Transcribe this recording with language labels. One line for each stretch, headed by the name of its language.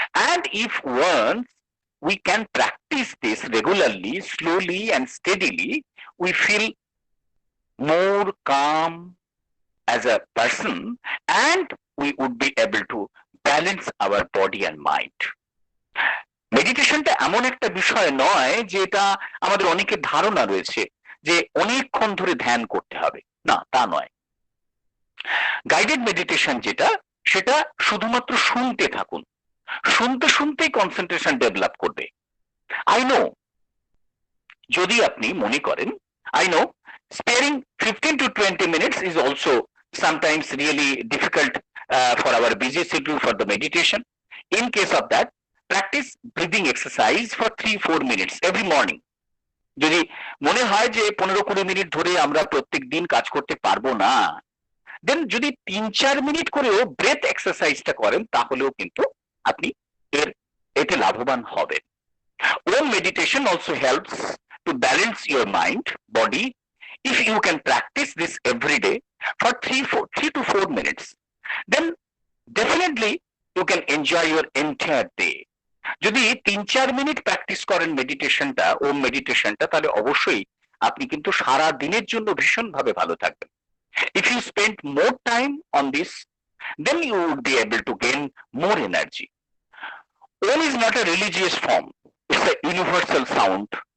English: And if once we can practice this regularly, slowly and steadily, we feel more calm as a person, and we would be able to balance our body and mind.
Bangla: মেডিটেশনটা এমন একটা বিষয় নয় যে এটা আমাদের অনেকের ধারণা রয়েছে যে অনেকক্ষণ ধরে ধ্যান করতে হবে, না তা নয়। গাইডেড মেডিটেশন যেটা, সেটা শুধুমাত্র শুনতে থাকুন, শুনতে শুনতেই কনসেন্ট্রেশন ডেভেলপ করবে।
English: I know,
Bangla: যদি আপনি মনে করেন,
English: I know sparing 15 to 20 minutes is also sometimes really difficult for our busy schedule for the meditation. In case of that, practice breathing exercise for 3-4 minutes every morning.
Bangla: যদি মনে হয় যে 15-20 minute ধরে আমরা প্রত্যেক দিন কাজ করতে পারবো না, দেন যদি 3-4 মিনিট করেও ব্রেথ এক্সারসাইজটা করেন, তাহলেও কিন্তু আপনি এতে লাভবান হবেন।
English: Om meditation also helps to balance your mind, body. If you can practice this every day for 3 to 4 minutes, then definitely you can enjoy your entire day.
Bangla: যদি 3-4 মিনিট প্র্যাকটিস করেন মেডিটেশনটা, ওম মেডিটেশনটা, তাহলে অবশ্যই আপনি কিন্তু সারা দিনের জন্য ভীষণভাবে ভালো থাকবেন।
English: If you spend more time on this, then you would be able to gain more energy. Om is not a religious form, it's a universal sound.